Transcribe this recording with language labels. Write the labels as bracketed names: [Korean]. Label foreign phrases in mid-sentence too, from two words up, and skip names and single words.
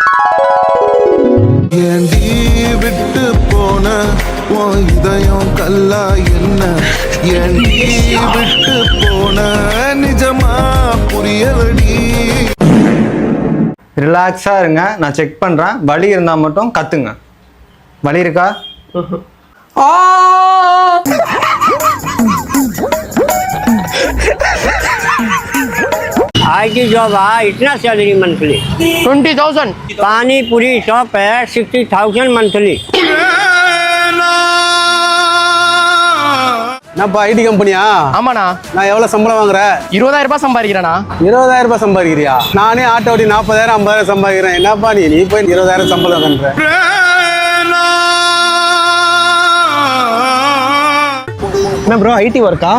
[Tamil] ஏண்டி விட்டு போன உன் இதயம் கல்லா என்ன, ஏண்டி விட்டு போன நிஜமா புரியலடி. ரிலாக்ஸா இருங்க, நான் செக் பண்றேன். வலி இருந்தா மட்டும் கத்துங்க. வலி இருக்கா? [Hindi] की जॉब है, इतना [English] salary monthly [Hindi] 20,000. पानी पूरी शॉप है, 60,000 मंथली. [Tamil] என்னப்பா ஐடி கம்பெனியா? ஆமாண்ணா. நான் எவ்வளவு சம்பளம் வாங்குறேன்? 20,000 ரூபாய் சம்பாதிக்கிறேண்ணா. 20,000 ரூபாய் சம்பாதிக்கிறியா? நானே ஆட்டோ ஓட்டி 40,000 50,000 சம்பாதிக்கிறேன். என்னப்பா நீ போய் 20,000 சம்பளம் பண்ற? என்ன ப்ரோ, ஐடி ஒர்க்கா?